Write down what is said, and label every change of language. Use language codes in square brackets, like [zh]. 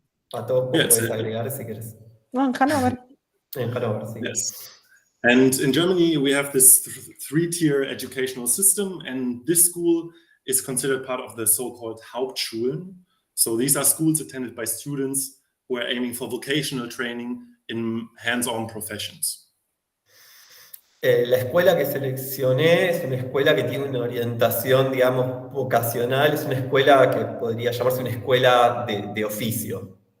[es] Pato, vos puedes agregar si querés. No, en Hannover. En Hannover, sí. [en] Yes. And in Germany, we have this three-tier educational system, and this school is considered part of the so-called Hauptschulen. So these are schools attended by students who are aiming for vocational training in hands-on professions. [es] La escuela que seleccioné es una escuela que tiene una orientación, digamos, vocacional, es una escuela que podría llamarse una escuela de oficio.